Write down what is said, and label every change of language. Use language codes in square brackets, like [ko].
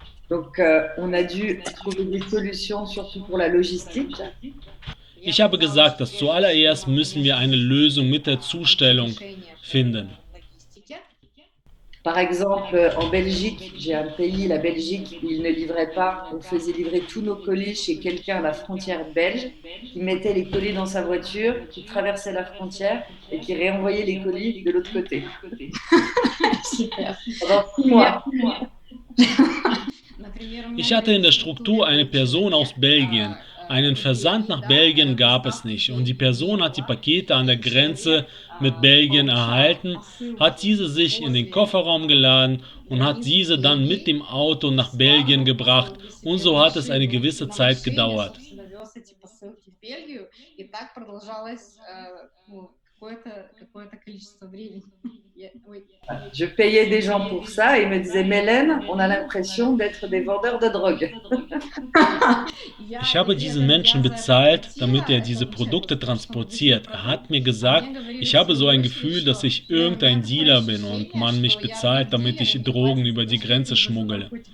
[fr] Donc, on a dû trouver des solutions, surtout pour la logistique. [de] Ich habe gesagt, dass zuallererst müssen wir eine Lösung mit der Zustellung finden. [fr] Par exemple, en Belgique, j'ai un pays, la Belgique, où ils ne livraient pas. On faisait livrer tous nos colis chez quelqu'un à la frontière belge, qui mettait les colis dans sa voiture, qui traversait la frontière et qui réenvoyait les colis de l'autre côté. Super. Pendant 6 mois. [de] Ich hatte in der Struktur eine Person aus Belgien, Einen Versand nach Belgien gab es nicht und die Person hat die Pakete an der Grenze mit Belgien erhalten, hat diese sich in den Kofferraum geladen und hat diese dann mit dem Auto nach Belgien gebracht und so hat es eine gewisse Zeit gedauert. [ru] Довез эти посылки в Бельгию, и так продолжалось какое-то количество времени. [fr] Oui. Je payais des gens pour ça et ils me disaient, Mélène, on a l'impression d'être des vendeurs de drogue. [de] Ich habe diesen Menschen bezahlt, damit er diese Produkte transportiert. Er hat mir gesagt, ich habe so ein Gefühl, dass ich irgendein Dealer bin und man mich bezahlt, damit ich Drogen über die Grenze schmuggle.